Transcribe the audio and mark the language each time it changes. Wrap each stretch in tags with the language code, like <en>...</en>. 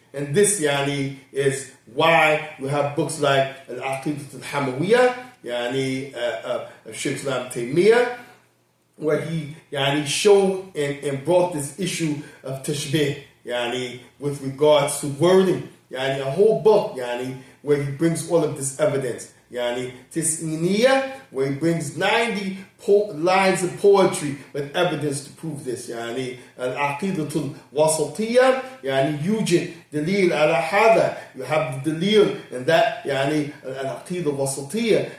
<en>And this يعني is why we have books like Al-Aqidah al-Hamawiyyah, يعني Shaykh Islam Taymiyyah, where he يعني showed and brought this issue of tashbih, يعني with regards to wording, يعني a whole book يعني where he brings all of this evidence. يعني Tis'iniyah, where he brings 90 lines of poetry with evidence to prove this.</en> <ar>يعني Al-Aqidah al-Wasatiyah, يعني يوجد دليل على هذا.</ar> <en>You have the دليل and that يعني Al-Aqidah al-Wasatiyah.</en>